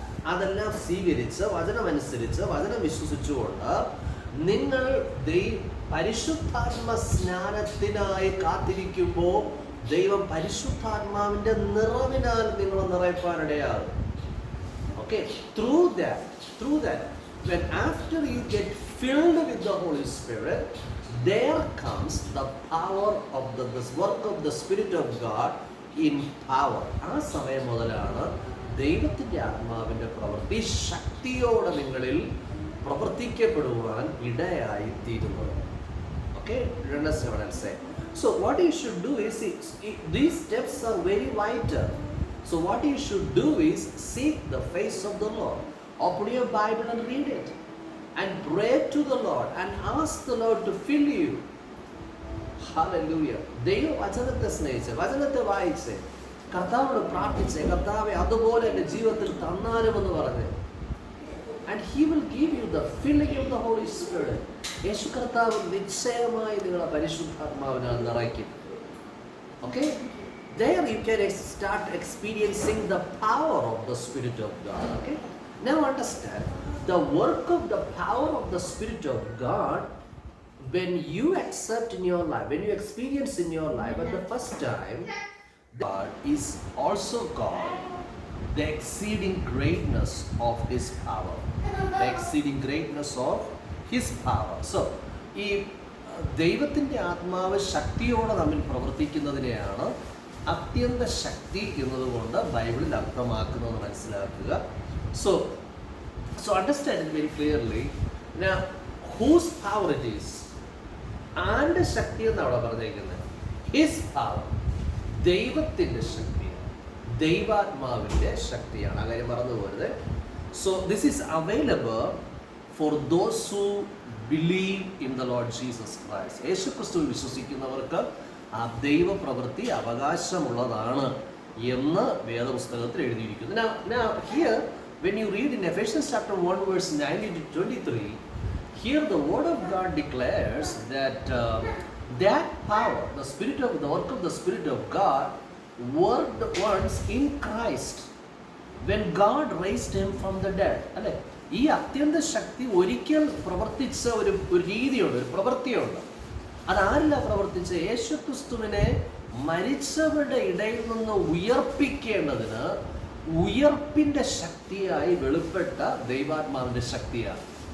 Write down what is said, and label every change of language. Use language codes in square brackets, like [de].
[ml] അതെല്ലാം സ്വീകരിച്ച് വചനമനുസരിച്ച് വചനം വിശ്വസിച്ചുകൊണ്ട് നിങ്ങൾ പരിശുദ്ധാത്മ സ്നാനത്തിനായി കാത്തിരിക്കുമ്പോൾ ദൈവം പരിശുദ്ധാത്മാവിന്റെ നിറവിനാൽ നിങ്ങൾ നിറയ്ക്കാനിടയാകും. [en] Okay, through that, when after you get filled with the Holy Spirit, there comes the power of this work of the Spirit of God in power. [ml] ആ സമയം മുതലാണ് ദൈവത്തിന്റെ ആത്മാവിന്റെ പ്രവൃത്തി ശക്തിയോടെ നിങ്ങളിൽ പ്രവർത്തിക്കപ്പെടുവാൻ ഇടയായി തീരുന്നത്. [en] Okay, you understand what I'm saying? So what you should do is, these steps are very vital. So what you should do is seek the face of the Lord. Open your Bible and read it. And pray to the Lord and ask the Lord to fill you. Hallelujah. [ml] ദൈവം വചനത്തെ സ്നേഹിച്ച് വചനത്തെ വായിച്ച് കർത്താവിനോട് പ്രാർത്ഥിച്ച് കർത്താവെ അതുപോലെ എൻ്റെ ജീവിതത്തിൽ തന്നാലുമെന്ന് പറഞ്ഞ്. [en] And He will give you the filling of the Holy Spirit. [ml] യേശു കർത്താവ് നിശ്ചയമായി നിങ്ങളെ പരിശുദ്ധാത്മാവിനാൽ നിറയ്ക്കും. [en] Okay? There you can start experiencing the power of the Spirit of God. Okay? Now understand, the work of the power of the Spirit of God, when you accept in your life, when you experience in your life at the first time, God is also God, the exceeding greatness of His power. The exceeding greatness of His power. [ml] So, ഈ ദൈവത്തിൻ്റെ ആത്മാവ് ശക്തിയോടെ നമ്മിൽ പ്രവർത്തിക്കുന്നതിനെയാണ് അത്യന്ത ശക്തി എന്നതുകൊണ്ട് ബൈബിളിൽ അർത്ഥമാക്കുന്നത് മനസ്സിലാക്കുക. [en] So understand it very clearly. Now, whose power it is? [ml] ആരുടെ ശക്തി എന്നാണ് അവിടെ പറഞ്ഞിരിക്കുന്നത്? [en] His power. [ml] ദൈവത്തിൻ്റെ ശക്തിയാണ്, ദൈവാത്മാവിൻ്റെ ശക്തിയാണ്. ആ കാര്യം മറന്നു പോരുത്. [en] So this is available for those who believe in the Lord Jesus Christ. [ml] യേശു ക്രിസ്തുവിൽ വിശ്വസിക്കുന്നവർക്ക് ആ ദൈവപ്രവൃത്തി അവകാശമുള്ളതാണ് എന്ന് വേദപുസ്തകത്തിൽ എഴുതിയിരിക്കുന്നു. [en] Now here when you read in Ephesians chapter 1 verse 19 to 23, here the word of God declares that that power, the work of the Spirit of God worked once in Christ when God raised Him from the dead. [ml] അല്ലെ, ഈ അത്യന്ത ശക്തി ഒരിക്കൽ പ്രവർത്തിച്ച ഒരു രീതിയുണ്ട്, ഒരു പ്രവൃത്തിയുണ്ട്. അതാരില്ല പ്രവർത്തിച്ച? യേശുക്രിസ്തുവിനെ മരിച്ചവരുടെ ഇടയിൽ നിന്ന് ഉയർപ്പിക്കേണ്ടതിന് ഉയർപ്പിന്റെ ശക്തിയായി വെളിപ്പെട്ട ദൈവാത്മാവിന്റെ ശക്തിയാണ്.